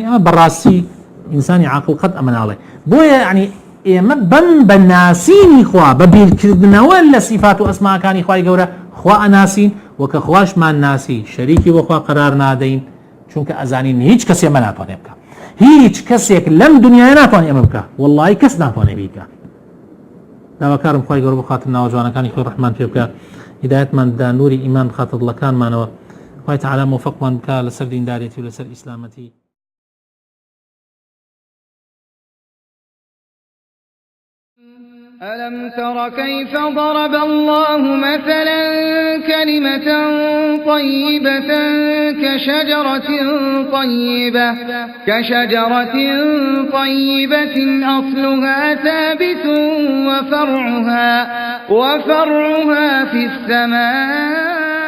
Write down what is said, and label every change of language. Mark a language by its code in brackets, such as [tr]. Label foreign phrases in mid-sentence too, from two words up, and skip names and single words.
[ckb] ئەمە بەڕاستی ئینسانی عاقڵ قەت ئەمە ناڵێ بۆیە یعنی ئێمە بەم بە ناسینی خوا بە بیرکردنەوە لە سیفات و ئەسماکانی خوای گەورە خوا ئەناسین وەکە خواشمان ناسی شەریکی وەخوا قەرار نادەین چونکە ئەزانین هیچ کەسێ ئەمە ناتوانێ بکە هیچ کەسێک لەم دنیای ناتوانێ ئەمە بکە وەڵڵاهی کەس ناتوانێ بیکە داواکارم خوای گەورە بخاتر ناوەجوانەکانی خۆی ڕەحمان پێ بکە هیدایەتمان بدا نوری ئیمان بخاتە دڵەکانمانەوە خوای تەعالا موفقمان بکە لەسەر دینداریەتی و لەسەر ئیسلامەتی [ar] ألم تر كيف ضرب الله مثلا كلمة طيبة كشجرة طيبة أصلها ثابت وفرعها في السماء